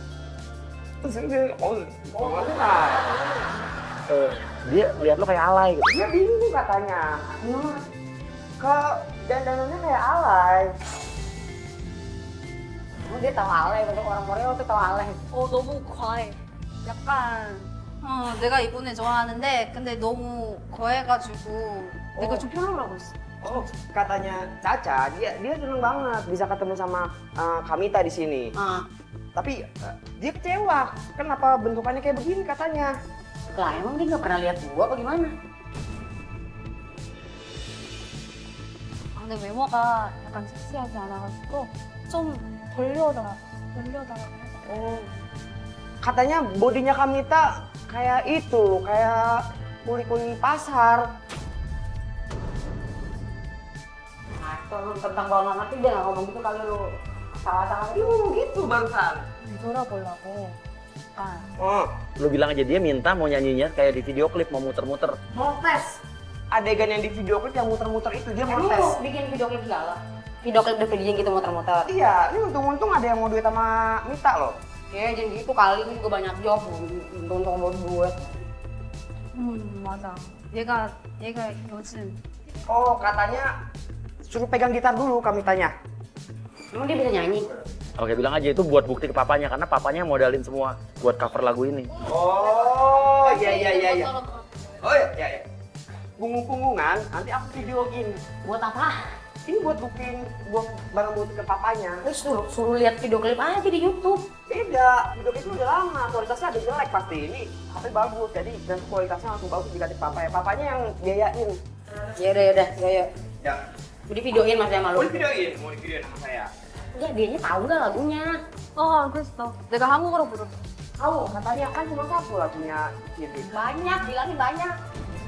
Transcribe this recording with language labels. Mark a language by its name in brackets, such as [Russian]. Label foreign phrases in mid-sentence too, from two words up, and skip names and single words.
[Indonesian] Enggak. Dia lihat lu kayak alay gitu. Dia bingung katanya. Ke dandanannya kayak alay. Dia tahu alay, orang Korea tuh tahu alay. [Korean] 너무 과해. 약간 내가 이번에 좋아하는데 근데 너무 과해가지고 내가 좀 별로라고 했어. [Indonesian] Oh, katanya Caca, dia seneng banget bisa ketemu sama Kamita di sini. Tapi dia kecewa. Kenapa bentukannya kayak begini katanya? Lah emang dia nggak pernah lihat gua apa gimana? [Korean] 근데 외모가 약간 섹시하지 않아가지고 좀 별로더라고. [Indonesian] Oh, katanya bodinya Kamita kayak itu, kayak kuli-kuli pasar. Nah, itu tentang gua nggak ngerti dia nggak ngomong gitu kali lu. Salah-salah Dia ngomong gitu barusan. [Korean] 뒤돌아보려고 약간 [Indonesian] Oh, Lu bilang aja dia minta mau nyanyinya kayak di video klip mau muter-muter. mau tes. Adegan yang di video klip yang muter-muter itu dia mau Emang tes. lu bikin video klip segala? Video klip DVD gitu muter-muter? Iya, ini untung-untung ada yang mau duet sama Mita loh. Ya jangan gitu kali, ini juga banyak job. Untung buat duet. [Korean] 맞아. 얘가 요즘 [Indonesian] Oh, katanya suruh pegang gitar dulu Kamitanya. Emang dia bisa nyanyi? Oke, bilang aja itu buat bukti ke papanya karena papanya modalin semua buat cover lagu ini. Oh, iya. Oh, iya. Punggung-punggungan, nanti aku videoin. Buat apa? Ini buat booking, buat barang bukti ke papanya. Terus suruh lihat video klip aja di YouTube. Beda, video itu udah lama, kualitasnya ada jelek pasti. Ini HP bagus, jadi dan kualitasnya langsung bagus dikasih papa ya. Papanya yang biayain. Ya udah, ya. Ya, Udah videoin Mas sama mau lu. divideoin sama saya. Enggak, dianya tahu nggak lagunya? [Korean] 어, 알겠어. 내가 한국어로 부를게. [Indonesian] Tahu, katanya kan cuma satu lagunya Cindy. Banyak, bilangin banyak.